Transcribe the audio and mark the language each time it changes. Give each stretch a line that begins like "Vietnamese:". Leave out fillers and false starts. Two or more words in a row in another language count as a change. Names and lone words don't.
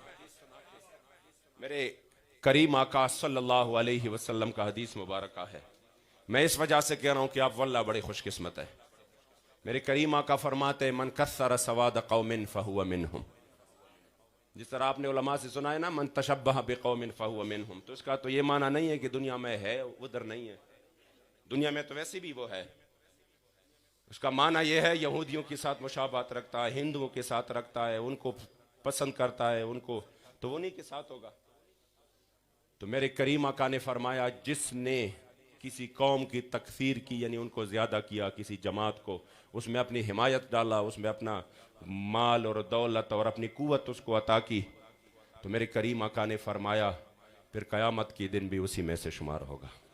Urdu: میرے کریم آقا
Arabic: صلى الله عليه وسلم
Urdu: کا حدیث مبارک ہے. میں اس وجہ سے کہہ رہا ہوں کہ آپ واللہ بڑے خوش قسمت ہے. میرے کریم آقا فرماتے
Arabic: من كثر سواد قوم فهو منهم.
Urdu: جس طرح آپ نے علما سے سنا ہے نا
Arabic: من تشبه بقوم فهو منهم,
Urdu: تو اس کا تو یہ معنی نہیں ہے کہ دنیا میں ہے ادھر نہیں ہے. دنیا میں تو ویسے بھی وہ ہے۔ اس کا معنی یہ ہے یہودیوں کے ساتھ مشابہت رکھتا ہے، ہندوؤں کے ساتھ رکھتا ہے، ان کو پسند کرتا ہے، ان کو تو انہی کے ساتھ ہوگا. تو میرے کریم آقا نے فرمایا جس نے کسی قوم کی تکفیر کی، یعنی ان کو زیادہ کیا، کسی جماعت کو، اس میں اپنی حمایت ڈالا، اس میں اپنا مال اور دولت اور اپنی قوت اس کو عطا کی، تو میرے کریم آقا نے فرمایا پھر قیامت کے دن بھی اسی میں سے شمار ہوگا.